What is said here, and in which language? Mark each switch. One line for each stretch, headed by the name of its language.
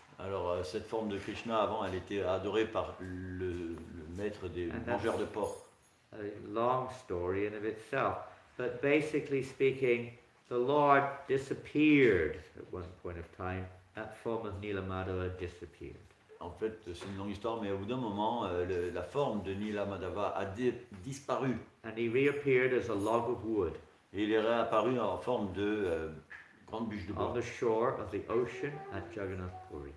French: Alors cette forme de Krishna avant, elle était adorée par le maître des mangeurs de porc.
English: A long story in of itself, but basically speaking, the Lord disappeared at one point of time. That form of Nila Madhava disappeared.
French: En fait, c'est une longue histoire, mais au bout d'un moment, la forme de Nila Madhava a disparu.
English: And he reappeared as a log of wood
French: Et il est réapparu en forme de grande bûche de bois
English: on the shore of the ocean at Jagannath Puri.